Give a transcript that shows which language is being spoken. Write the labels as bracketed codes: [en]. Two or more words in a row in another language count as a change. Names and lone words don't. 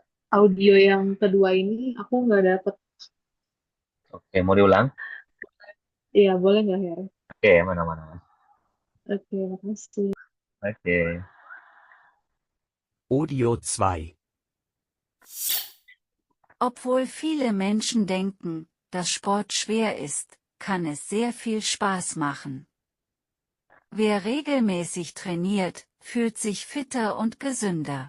[id] Audio yang kedua ini aku nggak dapet. Oke, mau diulang? Iya, boleh nggak, Her? Oke, mana-mana. Oke, makasih. Oke. Audio 2. [de] Obwohl viele Menschen denken, dass Sport schwer ist, kann es sehr viel Spaß machen. Wer regelmäßig trainiert, fühlt sich fitter und gesünder.